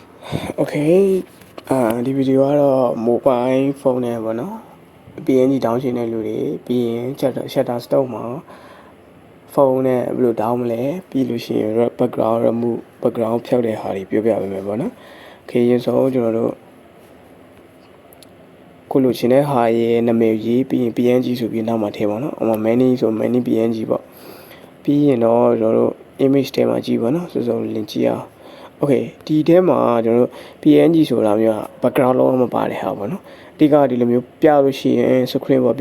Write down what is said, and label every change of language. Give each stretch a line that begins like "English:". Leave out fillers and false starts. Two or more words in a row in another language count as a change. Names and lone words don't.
Burmese: Okay ဒီဗီဒီယိုကတော့
English: mobile phone
Burmese: နဲ့ပေါ့နော် PNG တောင်းချင်တဲ့လူတွေပြီးရင်
English: shutter stop
Burmese: မှာ ဖုန်းနဲ့ဘယ်လိုတောင်းမလဲပြီးလို့ရှိရင်
English: background remove background
Burmese: ဖြုတ်တဲ့ဟာတွေပြောပြပေးမယ်ပေါ့နော်။ Okay ရင်ဆုံးကျွန်တော်တို့ ခုလိုချင်တဲ့ဟာရဲ့နာမည်ရေးပြီးရင် PNG ဆိုပြီးနောက်မှာထည့်ပါတော့။ many ဆို
English: many PNG
Burmese: ပေါ့။ပြီးရင်တော့ကျွန်တော်တို့ image ထဲမှာကြည့်ပါနော်။စုံလင်ကြည့်အောင်။ Okay ဒီထဲမှာကျွန်တော်တို့ PNG ဆိုတာမျိုးက background လုံးဝမပါတဲ့ဟာပေါ့နော်။အဓိကဒီလိုမျိုးပြလို့ရှိရင် screen ပေါ်ပြ